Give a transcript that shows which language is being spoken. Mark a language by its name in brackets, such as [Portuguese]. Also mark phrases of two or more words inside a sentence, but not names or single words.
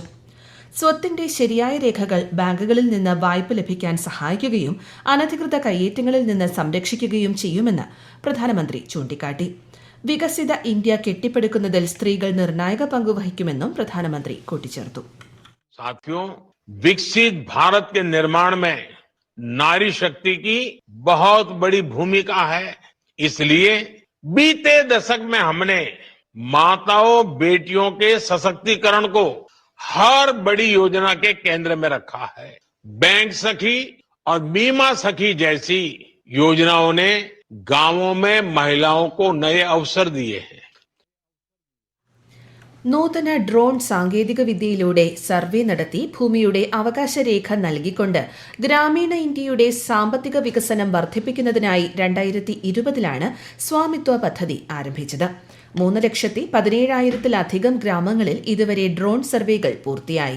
[Malayalam] സ്വത്തിന്റെ ശരിയായ രേഖകൾ ബാങ്കുകളിൽ നിന്ന് വായ്പ ലഭിക്കാൻ സഹായിക്കുകയും അനധികൃത കയ്യേറ്റങ്ങളിൽ നിന്ന് സംരക്ഷിക്കുകയും ചെയ്യുമെന്ന് പ്രധാനമന്ത്രി ചൂണ്ടിക്കാട്ടി. വികസിത ഇന്ത്യ കെട്ടിപ്പടുക്കുന്നതിൽ സ്ത്രീകൾ നിർണായക പങ്കുവഹിക്കുമെന്നും പ്രധാനമന്ത്രി കൂട്ടിച്ചേർത്തു. [Hindi] साथियों, विकसित भारत के निर्माण में नारी शक्ति की बहुत बड़ी भूमिका है. इसलिए बीते दशक में हमने माताओं बेटियों के सशक्तिकरण को हर बड़ी योजना के केंद्र में रखा है. बैंक सखी और बीमा सखी जैसी योजनाओं ने गांवों में महिलाओं को नए अवसर दिए हैं. [Malayalam] നൂതന ഡ്രോൺ സാങ്കേതിക വിദ്യയിലൂടെ സർവേ നടത്തി ഭൂമിയുടെ അവകാശരേഖ നൽകിക്കൊണ്ട് ഗ്രാമീണ ഇന്ത്യയുടെ സാമ്പത്തിക വികസനം വർദ്ധിപ്പിക്കുന്നതിനായി 2020 സ്വാമിത്വ പദ്ധതി ആരംഭിച്ചത്. 3,17,000-ലധികം ഗ്രാമങ്ങളിൽ ഇതുവരെ ഡ്രോൺ സർവേകൾ പൂർത്തിയായി.